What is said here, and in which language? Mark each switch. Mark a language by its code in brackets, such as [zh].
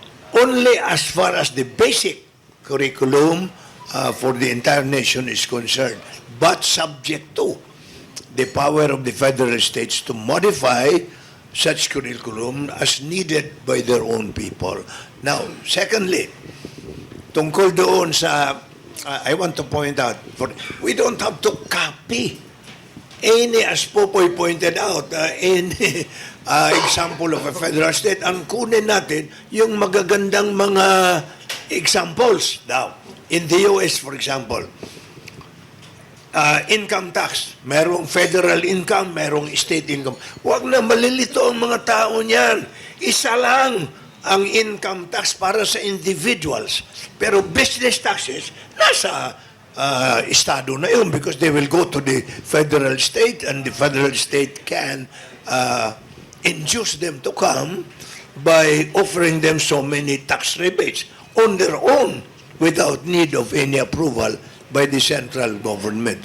[en] Only as far as the basic curriculum for the entire nation is concerned, but subject to the power of the federal states to modify such curriculum as needed by their own people. Now, secondly, [tl] tungkol doon sa [en] I want to point out, we don't have to copy any, as Popoy pointed out, any example of a federal state. [tl] Ang kunin natin, yung magagandang mga examples. [en] Now, in the US, for example, income tax, [tl] merong [en] federal income, merong state income. [tl] Huwag na malilito ang mga tao niyan. Isa lang ang income tax para sa individuals. Pero business taxes, nasa estado na yun [en] because they will go to the federal state and the federal state can induce them to come by offering them so many tax rebates on their own without need of any approval by the central government.